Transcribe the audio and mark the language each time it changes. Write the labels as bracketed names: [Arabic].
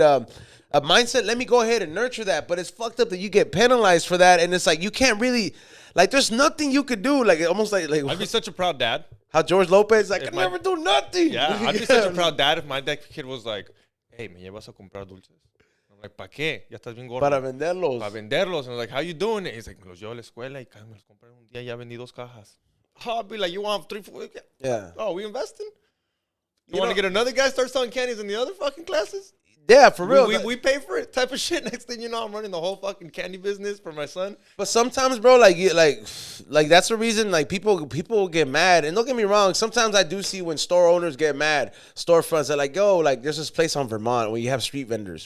[English] A mindset. Let me go ahead and nurture that. But it's fucked up that you get penalized for that, and it's like you can't really, like, there's nothing you could do. Like, almost like I'd be such a proud dad. How George Lopez like, I never do nothing. Yeah, I'd be such a proud dad if my kid was like, hey, [Spanish] me llevas a comprar dulces. [English] I'm like, [Spanish] ¿para qué? Ya estás bien gordo. Para venderlos. Para venderlos. [English] And I'm like, how you doing it? He's like, [Spanish] me los llevo a la escuela y me los compré un día y ya vendí 2 cajas. [English] Oh, I'd be like, you want 3, 4? Yeah. Oh, we investing? You want to get another guy start selling candies in the other fucking classes? Yeah, for real. We pay for it type of shit. Next thing you know, I'm running the whole fucking candy business for my son. But sometimes, bro, like that's the reason, like, people get mad. And don't get me wrong, sometimes I do see when store owners get mad, storefronts are like, yo, like, there's this place on Vermont where you have street vendors.